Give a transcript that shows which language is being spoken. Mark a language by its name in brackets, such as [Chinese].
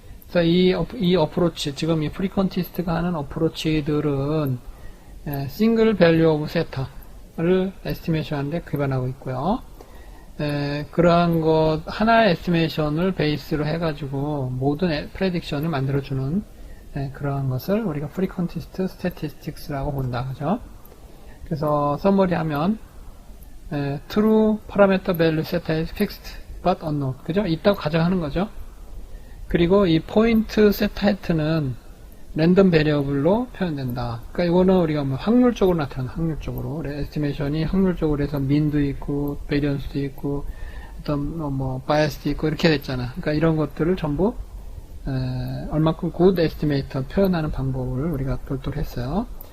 [Korean] 그래서 이 어프로치, 지금 이 frequentist가 하는 어프로치들은 [English] single value of theta [Korean] 를 에스티메이션 하는데 기반하고 있고요. 그러한 것 하나의 에스티메이션을 베이스로 해가지고 모든 프레딕션을 만들어주는 그러한 것을 우리가 frequentist statistics라고 본다. 그죠? 그래서 서머리 하면 [English] true parameter value set is fixed but unknown. [Korean] 그죠? 있다고 가정하는 거죠. 그리고 이 포인트 세타이트는 랜덤 베리어블로 표현된다. 그러니까 이거는 우리가 뭐 확률적으로 나타나는 확률적으로 에스티메이션이 확률적으로 해서 민도 있고 베리언스도 있고 어떤 뭐 바이어스도 있고 이렇게 됐잖아. 그러니까 이런 것들을 전부 얼마큼 굿 에스티메이터 표현하는 방법을 우리가 별도로 했어요.